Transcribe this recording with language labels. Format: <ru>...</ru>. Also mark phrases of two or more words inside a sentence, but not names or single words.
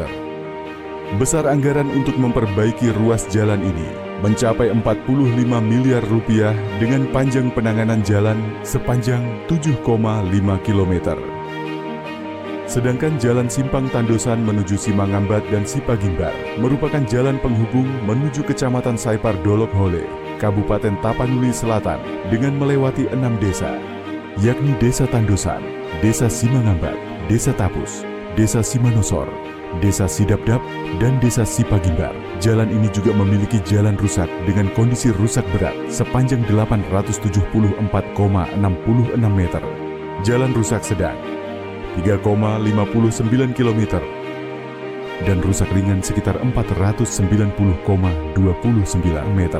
<id>Besar anggaran untuk memperbaiki ruas jalan ini mencapai 45 miliar rupiah dengan panjang penanganan jalan sepanjang 7,5 km. Sedangkan jalan Simpang Tandosan menuju Simangambat dan Sipagimbar merupakan jalan penghubung menuju Kecamatan Saipar Dolok Hole, Kabupaten Tapanuli Selatan dengan melewati 6 desa, yakni Desa Tandosan, Desa Simangambat, Desa Tapus, Desa Simanosor, Desa Sidapdap, dan Desa Sipagimbar. Jalan ini juga memiliki jalan rusak dengan kondisi rusak berat sepanjang 874,66 meter, jalan rusak sedang 3,59 km, dan rusak ringan sekitar 490,29 meter.</id>